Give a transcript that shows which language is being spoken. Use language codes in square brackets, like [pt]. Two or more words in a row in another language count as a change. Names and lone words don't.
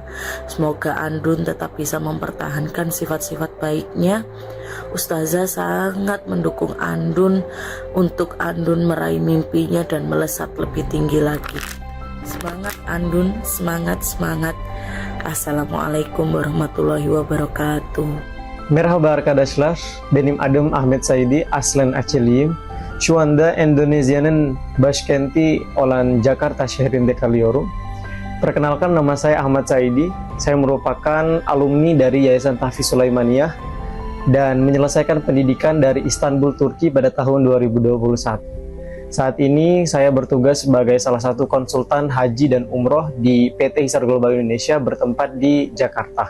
[id] Semoga Andun tetap bisa mempertahankan sifat-sifat baiknya. Ustazah sangat mendukung Andun untuk Andun meraih mimpinya dan melesat lebih tinggi lagi. Semangat Andun, semangat. [ar] السلام عليكم ورحمة الله وبركاته. [tr] Merhaba arkadaşlar, benim adım Ahmet Saidi, aslen Aceliyim. Şu anda Endonezya'nın başkenti olan Jakarta şehrinde kalıyorum. [id] Perkenalkan, nama saya Ahmad Saidi. Saya merupakan alumni dari Yayasan Tahfiz Sulaimaniyah dan menyelesaikan pendidikan dari Istanbul, Turki pada tahun 2021. Saat ini saya bertugas sebagai salah satu konsultan haji dan umroh di PT Hisar Global Indonesia bertempat di Jakarta.